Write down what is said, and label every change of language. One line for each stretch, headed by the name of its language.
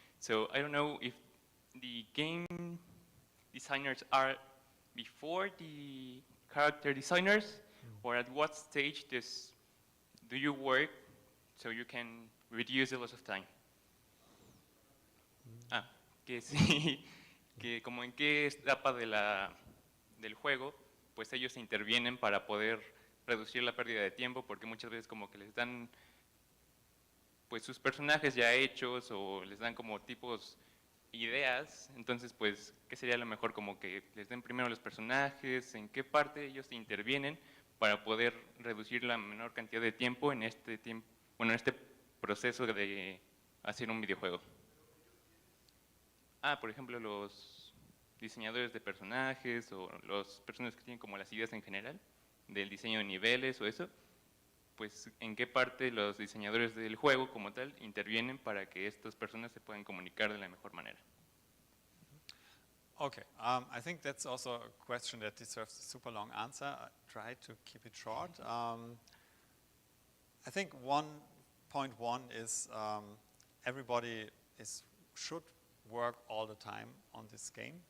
English: So I don't know if the game designers are before the character designers, or at what stage do you work so you can reduce the loss of time?
Spanish: Que sí, que como en qué etapa del juego, pues ellos intervienen para poder reducir la pérdida de tiempo, porque muchas veces como que les dan pues sus personajes ya hechos o les dan como tipos ideas, entonces pues ¿qué sería lo mejor? Como que les den primero los personajes, en qué parte ellos intervienen para poder reducir la menor cantidad de tiempo en este proceso de hacer un videojuego. Por ejemplo, los diseñadores de personajes o las personas que tienen como las ideas en general del diseño de niveles o eso, pues en qué parte los diseñadores del juego como tal intervienen para que estas personas se puedan comunicar de la mejor manera.
English: Okay, I think that's also a question that deserves a super long answer. I try to keep it short. I think 1.1 is everybody should work all the time on this game.